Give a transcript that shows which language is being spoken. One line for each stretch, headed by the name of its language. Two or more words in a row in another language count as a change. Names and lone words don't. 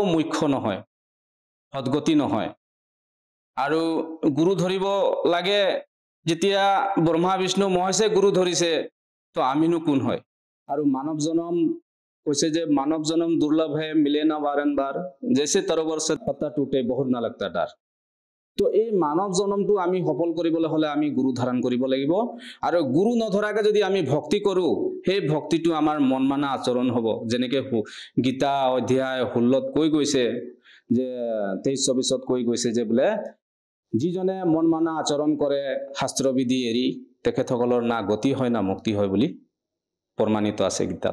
Assamese: মুখ্য নহয় সদগতি নহয় আৰু গুৰু ধৰিব লাগে যেতিয়া ব্ৰহ্মা বিষ্ণু মহেশে গুৰু ধৰিছে তো আমিনো কোন হয় আৰু মানৱ জনম কৈছে যে মানৱ
Hindi: जनम दुर्लभ है मिले ना बारम्बार जैसे तरवर से पत्ता टूटे बहुत ना लगता डर
Assamese: তো এই মানৱ জনমটো আমি সফল কৰিবলৈ হলে আমি গুৰু ধাৰণ কৰিব লাগিব আৰু গুৰু নধৰাকে যদি আমি ভক্তি কৰোঁ সেই ভক্তিটো আমাৰ মন মানা আচৰণ হ'ব যেনেকৈ গীতা অধ্যায় 16ত কৈ গৈছে যে 23-24ত কৈ গৈছে যে বোলে যিজনে মন মানা আচৰণ কৰে শাস্ত্ৰবিধি এৰি তেখেতসকলৰ না গতি হয় না মুক্তি হয় বুলি প্ৰমাণিত আছে গীতাত